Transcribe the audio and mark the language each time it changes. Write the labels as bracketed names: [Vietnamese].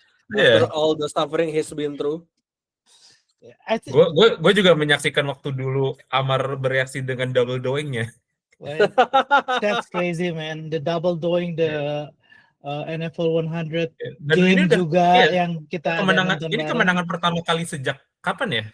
[English] After all the suffering he's been through. [Indonesian] Gue juga menyaksikan waktu dulu Amar bereaksi dengan double doing-nya. [English] That's crazy, man. The double doing, the NFL 100 [Indonesian] dan game juga yang kita ini kemenangan pertama kali sejak kapan ya?